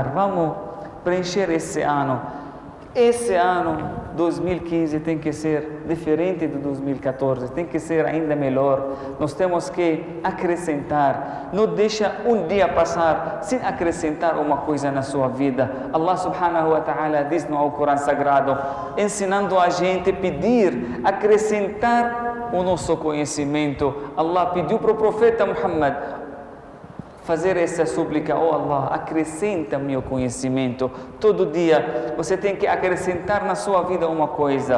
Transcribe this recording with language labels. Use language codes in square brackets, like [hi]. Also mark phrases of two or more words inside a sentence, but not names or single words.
[pt] Vamos preencher esse ano. Esse ano 2015 tem que ser diferente de 2014, tem que ser ainda melhor. Nós temos que acrescentar. Não deixa um dia passar sem acrescentar uma coisa na sua vida. [ar] الله سبحانه وتعالى [pt] diz no Alcorão Sagrado, ensinando a gente a pedir, acrescentar o nosso conhecimento. Allah pediu para o profeta Muhammad fazer essa súplica: oh Allah, acrescenta meu conhecimento. Todo dia você tem que acrescentar na sua vida uma coisa.